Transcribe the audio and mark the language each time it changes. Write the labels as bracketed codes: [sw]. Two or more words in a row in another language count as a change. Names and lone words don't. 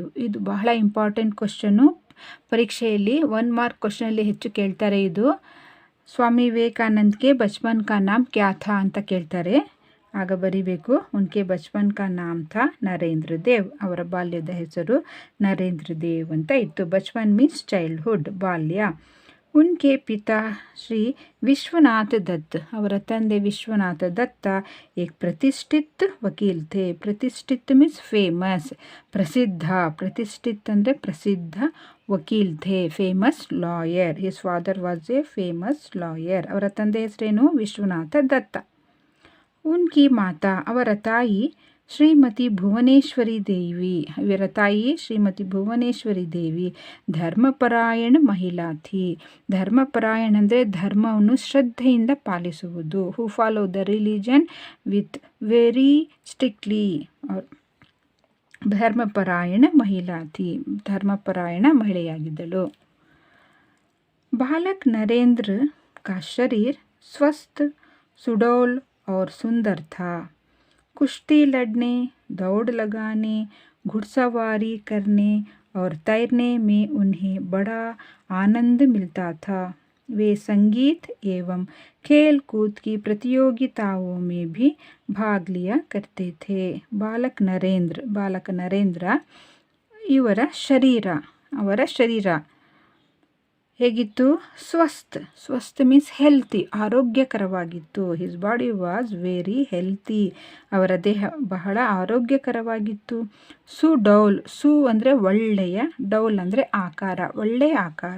[kn] ಇದು ಬಹಳ [en] important question, [kn] ಪರೀಕ್ಷೆಯಲ್ಲಿ 1 [en] mark question [kn] ಹೆಚ್ಚು ಕೇಳ್ತಾರೆ. ಇದು ಸ್ವಾಮಿ ವಿವೇಕಾನಂದ್ಗೆ [hi] बचपन का नाम क्या था [kn] ಅಂತ ಕೇಳ್ತಾರೆ, ಆಗ ಬರಿಬೇಕು [hi] उनके बचपन का नाम था [kn] ನರೇಂದ್ರ ದೇವ್, ಅವರ ಬಾಲ್ಯದ ಹೆಸರು ನರೇಂದ್ರ ದೇವ್ ಅಂತ ಇತ್ತು. [en] ಬಚ್ಪನ್ means childhood, ಬಾಲ್ಯ. [hi] उनके पिता श्री विश्वनाथ दत्त, [kn] ಅವರ ತಂದೆ [hi] ವಿಶ್ವನಾಥ ದತ್ತ एक प्रतिष्ठित वकील थे. प्रतिष्ठित [en] means famous, [hi] प्रसिद्ध. प्रतिष्ठित ಅಂದರೆ प्रसिद्ध वकील थे, [en] famous lawyer. His father was a famous lawyer. [kn] ಅವರ ತಂದೆ ಹೆಸರೇನು? ವಿಶ್ವನಾಥ ದತ್ತ. [hi] उनकी माता, [kn] ಅವರ ತಾಯಿ ಶ್ರೀಮತಿ ಭುವನೇಶ್ವರಿ ದೇವಿ. ಇವರ ತಾಯಿ ಶ್ರೀಮತಿ ಭುವನೇಶ್ವರಿ ದೇವಿ [hi] धर्मपरायण महिला थी. [kn] ಧರ್ಮಪರಾಯಣ ಅಂದರೆ ಧರ್ಮವನ್ನು ಶ್ರದ್ಧೆಯಿಂದ ಪಾಲಿಸುವುದು. [en] Who follow the religion with very strictly. [hi] धर्मपरायण महिला थी, [kn] ಧರ್ಮಪರಾಯಣ ಮಹಿಳೆಯಾಗಿದ್ದಳು. [hi] बालक नरेंद्र का शरीर स्वस्थ, सुडौल और सुंदर था. कुश्ती लड़ने, दौड़ लगाने, घुड़सवारी करने और तैरने में उन्हें बड़ा आनंद मिलता था. वे संगीत एवं खेल कूद की प्रतियोगिताओं में भी भाग लिया करते थे. [kn] बालक नरेंद्र ಇವರ ಶರೀರ, ಅವರ ಶರೀರ ಹೇಗಿತ್ತು? ಸ್ವಸ್ಥ [en] means healthy, [kn] ಆರೋಗ್ಯಕರವಾಗಿತ್ತು. [en] His body was very healthy. [kn] ಅವರ ದೇಹ ಬಹಳ ಆರೋಗ್ಯಕರವಾಗಿತ್ತು. ಸುಡೌಲ್, ಸು ಅಂದರೆ ಒಳ್ಳೆಯ, ಡೌಲ್ ಅಂದರೆ ಆಕಾರ, ಒಳ್ಳೆಯ ಆಕಾರ.